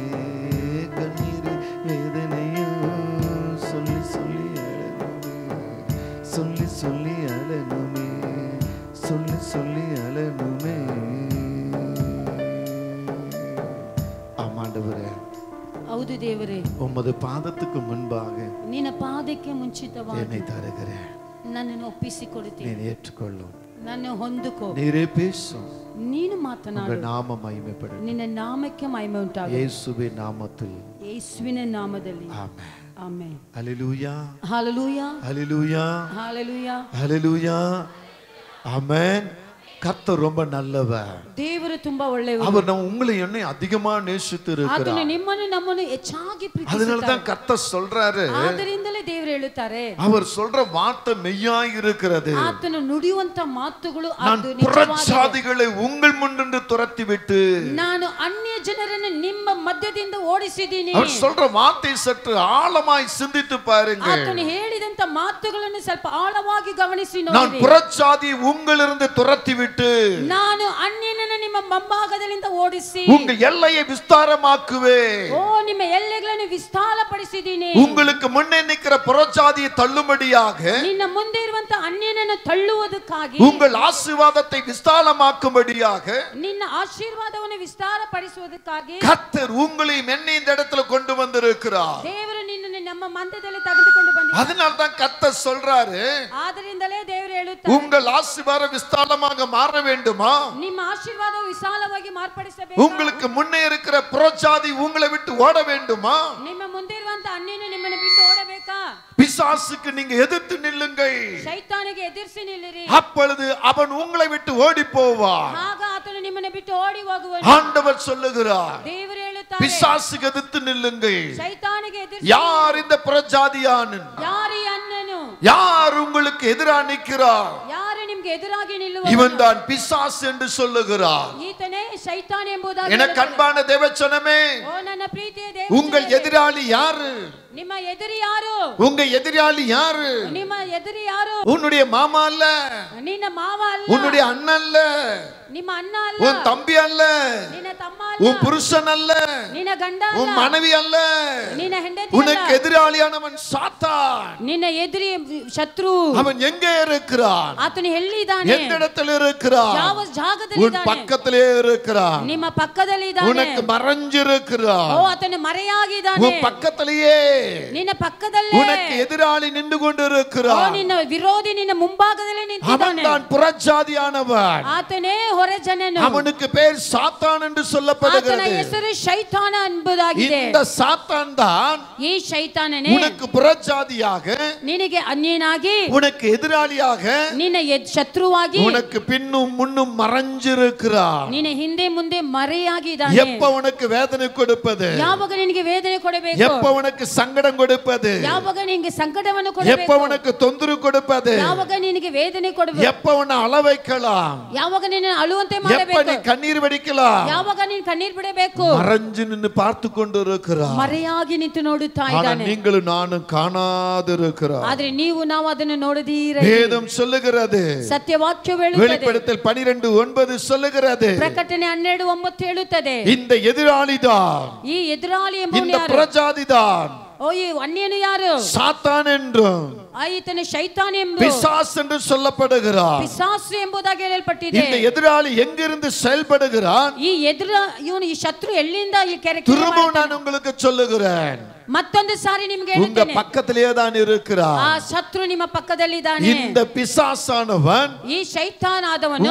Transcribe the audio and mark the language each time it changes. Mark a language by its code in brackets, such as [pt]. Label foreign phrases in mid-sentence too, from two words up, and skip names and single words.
[ta] கண்ணீர் வேதனையும் சொல்லி சொல்லி சொல்லி சொல்லி அழணுமே. சொல்லி சொல்லி அழணுமே. ஆமாண்டவரே. [kn] ಹೌದು ದೇವರೇ. [ta] உமது பாதத்துக்கு முன்பாக [kn] ನಿನ್ನ ಪಾದಕ್ಕೆ ಮುಂಚಿತವಾಗಿ [ta] என்னை தருகிறேன். [kn] ನನ್ನನ್ನು ಒಪ್ಪಿಸಿಕೊಡುತ್ತೇನೆ. [ta] நீ ஏற்றுக்கொள்ளும். [kn] ನನ್ನ ಹೊಂದಿಕೋ, [ta] ನೀರೇ பேசும், [kn] ನೀನು ಮಾತನಾಡು, [ta] உங்க நாம மகிமைப்படும், [kn] ನಿನ್ನ ನಾಮಕ್ಕೆ ಮಹಿಮೆ ಉಂಟಾಗಲಿ, [ta] ಯೇಸುವಿನ ನಾಮத்தில், [kn] ಯೇಸುವಿನ ನಾಮದಲ್ಲಿ. ಆಮೆನ್. ಆಮೆನ್. [ta] ஹல்லேலூயா, ஹalleluya, ஹல்லேலூயா, ஹalleluya, ஹல்லேலூயா. ஆமென். கர்த்தர் ரொம்ப நல்லவர். [kn] ದೇವರು ತುಂಬಾ ಒಳ್ಳೆಯವರು. [ta] அவர் உங்களை என்னை அதிகமா நேசித்து இருக்கிறார். [kn] ಆತನು ನಿಮ್ಮನ್ನು ನಮ್ಮನ್ನು ಹೆಚ್ಚಾಗಿ ಪ್ರೀತಿಸುತ್ತಾರೆ. [ta] அதனால தான் கர்த்தர் சொல்றாரு, [kn] ಆದ್ದರಿಂದಲೇ ದೇವರು ಹೇಳುತ್ತಾರೆ, [ta] அவர் சொல்ற வார்த்தை மெய்யாய் இருக்கிறது. [kn] ಆತನು ನುಡಿಯುವಂತ ಮಾತುಗಳು [ta] நான் [kn] ಅದು ನಿಜವಾಗಿದೆ. [ta] புறஜாதிகளை உங்கள் முன்னின்று துரத்தி விட்டு [kn] ನಾನು ಅನ್ಯ ಜನರನ್ನು ನಿಮ್ಮ ಮಧ್ಯದಿಂದ ಓಡಿಸಿದ್ದೀನಿ. [ta] அவர் சொல்ற வார்த்தை சற்று ஆழமாய் சிந்தித்து பாருங்க. [kn] ಆತನು ಹೇಳಿದಂತ ಮಾತುಗಳನ್ನು ಸ್ವಲ್ಪ ಆಳವಾಗಿ ಗಮನಿಸಿ [ta] நான் [kn] ನೋಡಿ. [ta] புறஜாதி உங்களிருந்து துரத்தி விட்டு [kn] ನಾನು ಅನ್ಯನನ್ನು ನಿಮ್ಮ ಮುಂಭಾಗದಿಂದ ಓಡಿಸಿ [ta] உங்க எல்லையை விஸ்தாரமாக்குவே. [kn] ಓ ನಿಮ್ಮ ಎಲ್ಲೆಗಳನ್ನು ವಿಸ್ತಾರಪಡಿಸಿದ್ದೀನಿ. [ta] உங்களுக்கு முன்னே நிற்கிற புறஜாதியை தள்ளும்படியாக, [kn] ನಿನ್ನ ಮುಂದೆ ಇರುವಂತ ಅನ್ಯನನ್ನು ತಳ್ಳುವುದಕ್ಕಾಗಿ, [ta] உங்கள் ஆசீர்வாதத்தை விஸ்தாரமாக்கும்படியாக, [kn] ನಿನ್ನ ಆಶೀರ್ವಾದವನ್ನು ವಿಸ್ತಾರಪಡಿಸುವುದಕ್ಕಾಗಿ [ta] கர்த்தர் உங்களையும் என்னை இந்த இடத்துல கொண்டு வந்திருக்கிறார். [kn] ದೇವರು ನಿನ್ನನ್ನು ನಮ್ಮ ಮಧ್ಯದಲ್ಲಿ ತೆಗೆದುಕೊಂಡು ಬಂದಿದ್ದಾನೆ. [ta] அதனால தான் கர்த்தர் சொல்றாரு, [kn] ಆದ್ದರಿಂದಲೇ ದೇವರು ಹೇಳುತ್ತಾರೆ, [ta] உங்கள் ஆசீர்வாதம் விஸ்தாரமாக மாற வேண்டுமா, [kn] ನಿಮ್ಮ ಆಶೀರ್ವಾದವು ವಿಶಾಲವಾಗಿ ಮಾರ್ಪಡಿಸಬೇಕು, [ta] உங்களுக்கு முன்னே இருக்கிற புறஜாதி உங்களை விட்டு ஓட வேண்டுமா, [kn] ನಿಮ್ಮ ಮುಂದೆ ಇರುವಂತ ಅನ್ಯನು ನಿಮ್ಮನ್ನು ಬಿಟ್ಟು ಓಡಬೇಕಾ, [ta] பிசாசுக்கு நீங்க எதிர்த்து நில்லுங்கள், [kn] ಶೈತಾನಿಗೆ ಎದುರಿಸಿ ನಿಲ್ಲಿರಿ, [ta] அப்பொழுது அவன் உங்களை விட்டு ஓடி போவான். [kn] ಆಗ ಆತನು ನಿಮ್ಮನ್ನು ಬಿಟ್ಟು ಓಡಿ ಹೋಗುವನು. [ta] ஆண்டவர் சொல்லுகிறார், [kn] ದೇವರು ಹೇಳುತ್ತಾರೆ, [ta] பிசாசுக்கு எதிர்த்து நில்லுங்கள். [kn] ಶೈತಾನಿಗೆ ಎದುರಿಸಿ, [ta] யார் இந்த புறஜாதியான், [kn] ಯಾರು ಈ ಅನ್ಯನು, [ta] யார் உங்களுக்கு எதிராக நிற்கிறார், [kn] ಯಾರು ನಿಮಗೆ ಎದುರಾಗಿ ನಿಲ್ಲುವನು, [ta] இவன் தான் பிசாசு என்று சொல்லுகிறார். [kn] ಈತನೇ ಶೈತಾನ್ ಎಂಬುದಾಗಿ [ta] எனக்கு அன்பான தேவச்சனமே, [kn] ಓ ನನ್ನ ಪ್ರೀತಿಯ [ta] உங்கள் [kn] ದೇವರೇ, [ta] எதிராளி யாரு, [kn] ನಿಮ್ಮ ಎದುರಿ ಯಾರು, [ta] உங்க எதிராளி யாரு, [kn] ನಿಮ್ಮ ಎದುರಿ ಯಾರು, [ta] உன்னுடைய மாமா அல்ல, [kn] ನಿನ್ನ ಮಾವ ಅಲ್ಲ, [ta] உன்னுடைய அண்ணன் அல்ல, [kn] ನಿಮ್ಮ ಅಣ್ಣ ಅಲ್ಲ, [ta] உன் தம்பி அல்ல, [kn] ನಿನ್ನ ತಮ್ಮ [ta] உன் [kn] ಅಲ್ಲ, [ta] புருஷன் அல்ல, [kn] ನಿನ್ನ ಗಂಡ [ta] உன் [kn] ಅಲ್ಲ, [ta] மனைவி அல்ல, [kn] ನಿನ್ನ ಹೆಂಡತಿ [ta] உனக்கு [kn] ಅಲ್ಲ, [ta] எதிராளியானவன் சாத்தான். [kn] ನಿನ್ನ ಎದುರಿ ಶತ್ರು. [ta] அவன் எங்கே இருக்கிறான், [kn] ಆತನು ಎಲ್ಲಿದ್ದಾನೆ, [ta] எந்த இடத்தில் இருக்கிறான், [kn] ಯಾವ ಜಾಗದಲ್ಲಿ [ta] உன் [kn] ಇದ್ದಾನೆ, [ta] பக்கத்திலே இருக்கிறான், [kn] ನಿಮ್ಮ ಪಕ್ಕದಲ್ಲಿ ಇದ್ದಾನೆ, [ta] உனக்கு மறைஞ்சிருக்கிறான், [kn] ಓ ಆತನು ಮರೆಯಾಗಿದ್ದಾನೆ, [ta] உன் பக்கத்திலேயே [kn] ನಿನ್ನ ಪಕ್ಕದಲ್ಲೇ, [ta] உனக்கு எதிராளி நின்று ಓ கொண்டிருக்கிறான். [kn] ನಿನ್ನ ವಿರೋಧಿ ನಿನ್ನ ಮುಂಭಾಗದಲ್ಲಿ [ta] அவன் [kn] ನಿಂತಿದ್ದಾನೆ, [ta] தான் புறஜாதியானவன். [kn] ಆತನೇ ಹೊರ ಜನನು, [ta] அவனுக்கு பேர் சாத்தான் என்று [kn] ಆತನ [ta] சொல்லப்படுகிறது. [kn] ಹೆಸರು ಶೈತಾನ ಎಂಬುದಾಗಿದೆ. [ta] இந்த சாத்தான் தான் [kn] ಈ ಶೈತಾನನೇ [ta] உனக்கு புறஜாதியாக, [kn] ನಿನಗೆ ಅನ್ಯನಾಗಿ, [ta] உனக்கு எதிராளியாக, [kn] ನಿನ್ನ ಶತ್ರುವಾಗಿ, [ta] உனக்கு பின்னும் முன்னும் மறைஞ்சிருக்கிறான். [kn] ನಿನ್ನ ಹಿಂದೆ ಮುಂದೆ ಮರೆಯಾಗಿದ್ದಾನೆ. [ta] எப்ப உனக்கு வேதனை கொடுப்பது, [kn] ಯಾವಾಗ ನಿನಗೆ ವೇದನೆ ಕೊಡಬೇಕು, [ta] எப்ப உனக்கு சங்கடம் கொடுப்பது, [kn] ಯಾವಾಗ ನಿನಗೆ ಸಂಕಟವನ್ನು [ta] எப்ப [kn] ಕೊಡಬೇಕು, [ta] உனக்கு தொந்தரவு கொடுப்பது, [kn] ಯಾವಾಗ ನಿನಗೆ ವೇದನೆ ಕೊಡಬೇಕು, [ta] எப்ப உன்னை அள வைக்கலாம், [kn] ಯಾವಾಗ ನಿನ್ನ ಅಳುವಂತೆ [ta] எப்ப நீ [kn] ಮಾಡಬೇಕು, [ta] கண்ணீர் வடிக்கலாம், [kn] ಯಾವಾಗ ನೀನು ಕಣ್ಣೀರ್ ಬಿಡಬೇಕು. [ta] மறைஞ்சு நின்று பார்த்து கொண்டிருக்கிறார். [kn] ಮರೆಯಾಗಿ ನಿಂತು ನೋಡುತ್ತಾ [ta] ஆனா [kn] ಇದ್ದಾನೆ, [ta] நீங்களும் நானும் காணாதிருக்கிறார். [kn] ಆದ್ರೆ ನೀವು ನಾವು ಅದನ್ನು ನೋಡದೀರ. [ta] வேதம் சொல்லுகிறது, [kn] ಸತ್ಯವಾಕ್ಯ ಹೇಳುತ್ತದೆ, [ta] வெளிப்படுத்தல் 12:9 சொல்லுகிறது, [kn] ಪ್ರಕಟಣೆ 12:9 ಹೇಳುತ್ತದೆ, [ta] இந்த எதிராளிதான், [kn] ಈ ಎದುರಾಳಿ ಎಂಬವನು [ta] இந்த [kn] ಯಾರು, [ta] புறஜாதிதான் [kn] ಓ ಈ ಅನ್ಯನು ಯಾರು, [ta] சாத்தான் என்றும் [kn] ಈತನ ಶೈತಾನ್ ಎಂಬ [ta] பிசாசு என்று சொல்லப்படுகிறார். [kn] ಪಿಸಾಸು ಎಂಬುದಾಗಿ ಹೇಳಲ್ಪಟ್ಟಿದೆ. [ta] இந்த எதிராளி எங்கிருந்து செயல்படுகிறான், [kn] ಈ ಇವನು ಈ ಶತ್ರು ಎಲ್ಲಿಂದ ಈ ಕೆರೆ [ta] திரும்பவும் நான் உங்களுக்கு சொல்லுகிறேன், [kn] ಮತ್ತೊಂದು ಸಾರಿ ನಿಮಗೆ [ta] உங்க [kn] ಹೇಳುತ್ತೇನೆ, [ta] பக்கத்திலேயே தான் இருக்கிறார். [kn] ಆ ಶತ್ರು ನಿಮ್ಮ ಪಕ್ಕದಲ್ಲಿದ್ದಾನೆ. [ta] இந்த பிசாசானவன் [kn] ಈ ಶೈತಾನಾದವನು